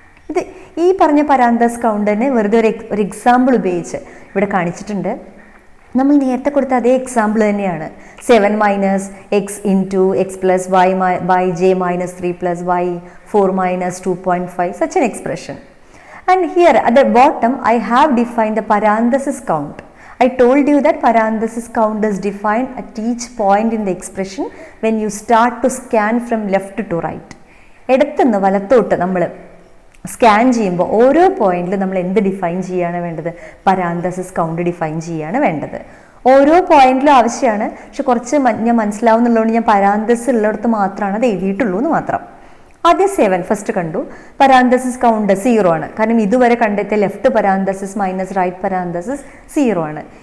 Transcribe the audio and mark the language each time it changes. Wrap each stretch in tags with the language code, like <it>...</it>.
<ml>ഇത് ഈ പറഞ്ഞ പരാന്തസിസ് കൗണ്ടിനെ വെറുതെ ഒരു എക്സാമ്പിൾ ഉപയോഗിച്ച് ഇവിടെ കാണിച്ചിട്ടുണ്ട്. നമ്മൾ നേരത്തെ കൊടുത്ത അതേ എക്സാമ്പിൾ തന്നെയാണ്.</ml> <en>7 minus x into x plus y by j minus 3 plus y 4 minus 2.5 such an expression. And here at the bottom I have defined the parenthesis count. I told you that parenthesis count is defined at each point in the expression when you start to scan from left to right.</en> <ml>ഇടത്തുനിന്ന് വലത്തോട്ട് നമ്മൾ scan ചെയ്യുമ്പോൾ ഓരോ പോയിന്റിലും നമ്മൾ എന്ത് define ചെയ്യുകയാണ് വേണ്ടത്? പരാന്തസിസ് കൗണ്ട് ഡിഫൈൻ ചെയ്യുകയാണ് വേണ്ടത്. ഓരോ പോയിന്റിലും ആവശ്യമാണ്, പക്ഷെ കുറച്ച് ഞാൻ മനസ്സിലാവുന്നുള്ളതുകൊണ്ട് ഞാൻ പരാന്തസിസ് ഉള്ളിടത്ത് മാത്രമാണ് അത് എഴുതിയിട്ടുള്ളൂ എന്ന് മാത്രം. ആദ്യം 7 ഫസ്റ്റ് കണ്ടു, പരാന്തസിസ് കൗണ്ട് 0 ആണ്. കാരണം ഇതുവരെ കണ്ടെത്തിയ left parenthesis minus right parenthesis 0 ആണ്.</ml>